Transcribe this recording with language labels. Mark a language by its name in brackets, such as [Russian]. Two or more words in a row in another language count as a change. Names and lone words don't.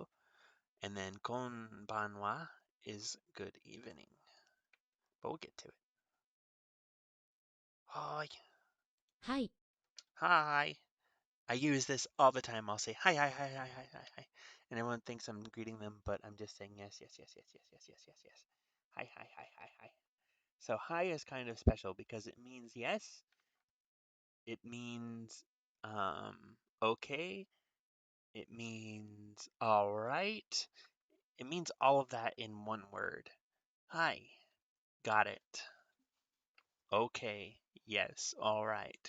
[English] And then konbanwa is good evening. But we'll get to it. [Japanese] Hi. はい。 Hi. [English] I use this all the time. I'll say [Japanese] はい、はい、はい、はい、はい、はい、はい. [English] And everyone thinks I'm greeting them, but I'm just saying yes, yes, yes, yes, yes, yes, yes, yes, yes. [Japanese] はい、はい、はい、はい、はい. [English] So hi is kind of special because it means yes. It means okay. It means all right. It means all of that in one word. Hi. Got it. Okay. Yes. All right.